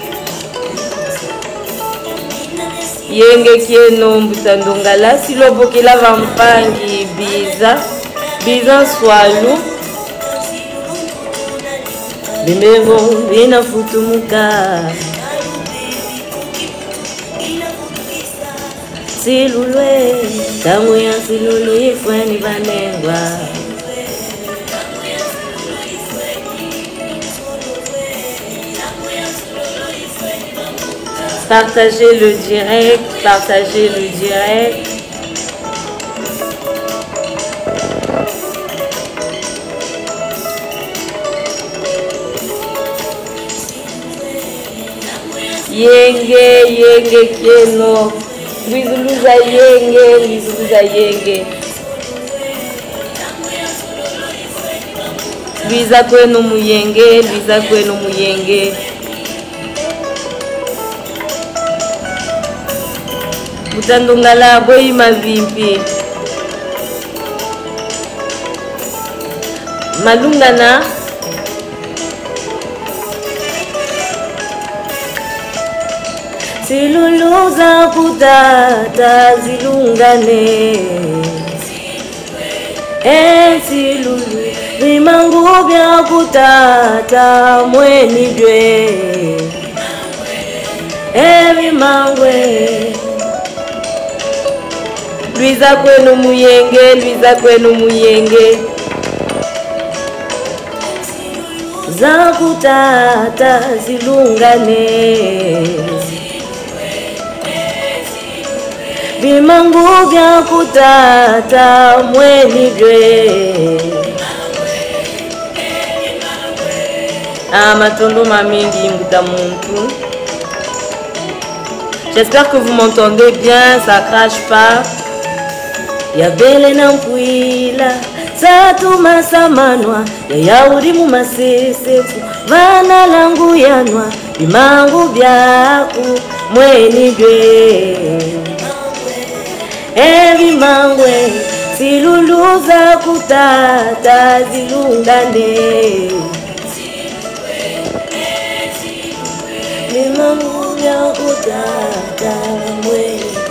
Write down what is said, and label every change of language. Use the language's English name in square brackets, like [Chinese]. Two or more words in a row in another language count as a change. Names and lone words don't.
[Kongo] Yenge kieno mbutandongala silobokela vampangi biza swalu bimevo bina futumuka silulwe tangu ya silulu ifweni vanengwa. [French] Partagez le direct, partagez le direct. [Kongo] Yenge kieno. Lizuluza yenge. Luiza kwenu muyenge. Mutandongala boyi mavimpi. Malungana. Siluluza kutata zilungane. Silulu vimangu vya kutata mweni dwe. Vimangwe. Luiza kwenu muyenge. Za kutata zilungane. Vimangu vya kutata mweni dwe. Matondo mamingi mbuta muntu. [French] J'espère que vous m'entendez bien, ça crache pas. [Kongo] Ya bele na mpuila Satu masamanwa Ya yauri mumasesefu Vana langu yanwa Bimangu byaku Mweni dwe Bimangwe Siluluza kutata zilungane Bimangu byaku tata mweni.